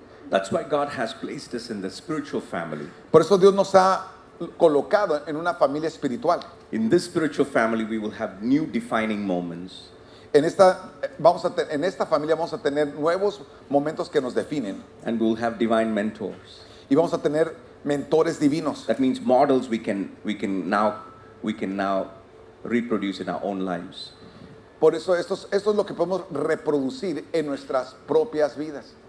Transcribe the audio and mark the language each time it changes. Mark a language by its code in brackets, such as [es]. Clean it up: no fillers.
[en] That's why God has placed us in the spiritual family. [es] Por eso Dios nos ha colocado en una familia espiritual. [en] In this spiritual family, we will have new defining moments. [es] En esta familia vamos a tener nuevos momentos que nos definen. [en] And we'll have divine mentors. [es] Y vamos a tener mentores divinos. [en] That means models we can now reproduce in our own lives. [es] Por eso esto es lo que podemos reproducir en nuestras propias vidas.